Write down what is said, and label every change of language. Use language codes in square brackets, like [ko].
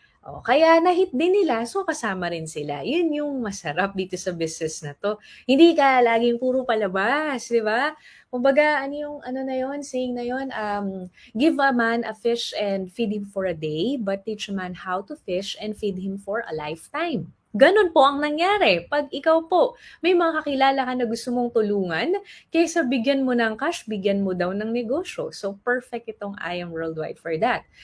[tl] O, kaya na-hit din nila, so kasama rin sila. Yun yung masarap dito sa business na to. Hindi ka laging puro palabas, di ba? Kumbaga, [en] saying [tl] na yun, [en] give a man a fish and feed him for a day, but teach a man how to fish and feed him for a lifetime. [tl] Ganon po ang nangyari. Pag ikaw po, may mga kakilala ka na gusto mong tulungan, kaysa bigyan mo ng cash, bigyan mo daw ng negosyo. [en] So, perfect itong I Am Worldwide for that.